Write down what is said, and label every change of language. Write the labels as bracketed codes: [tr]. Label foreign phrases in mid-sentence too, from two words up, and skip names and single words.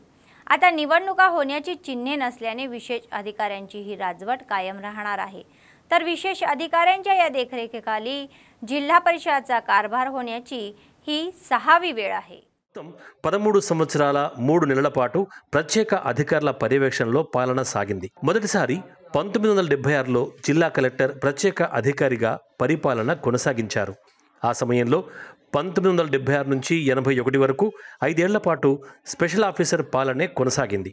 [mr] आता निवडणुका होण्याची चिन्हे नसल्याने विशेष अधिकाऱ्यांची ही राजवट कायम राहणार आहे। तर विशेष अधिकाऱ्यांच्या या देखरेखीखाली जिल्हा परिषदेचा कारभार होण्याची ही 6वी वेळ आहे। [te] 13 సంవత్సరాల 3 నెలల పాటు ప్రత్యేక అధికారుల పర్యవేక్షణలో పాలన సాగింది। మొదటిసారి 1976లో జిల్లా కలెక్టర్ ప్రత్యేక అధికారిగా పరిపాలన కొనసాగించారు। ఆ సమయంలో 1976 నుంచి 81 వరకు 5 ఏళ్ల పాటు [en] special officer [te] పాలనే కొనసాగింది।